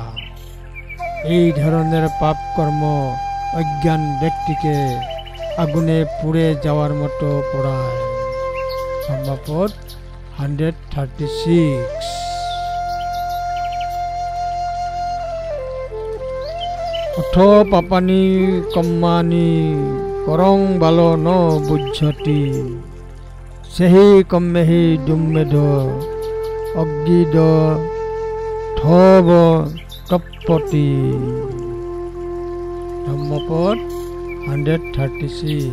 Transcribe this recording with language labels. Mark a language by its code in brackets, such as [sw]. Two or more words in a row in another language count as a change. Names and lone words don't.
[bn] এই ধরনের পাপ কর্ম অজ্ঞান ব্যক্তিকে আগুনে পুড়ে যাওয়ার মতো পোড়ায়। ধম্মপদ 136। [pi] অথ পাপানি কম্মানি করং বালো ন বুঝ্যতি সেহি কম্মেহি দুম্মেধ অগ্গিদ ধব তপ্পতি। [bn] ধম্মপদ 136।